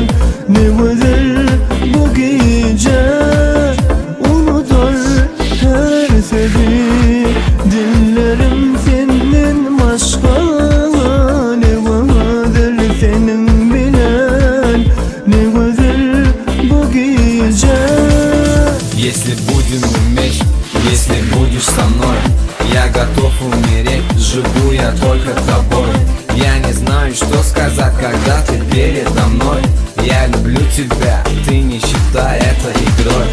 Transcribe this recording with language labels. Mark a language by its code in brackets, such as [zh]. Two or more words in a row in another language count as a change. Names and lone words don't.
[tr] Ne güzel bu gece. Dillerim senin başka. Ne güzel senin bilen. Ne güzel bu gece. [ru] Если будем вместе, если будешь со мной, я готов умереть, живу я только тобой. Я не знаю, что сказать, когда ты передо мной. Я люблю тебя, ты не считай это игрой.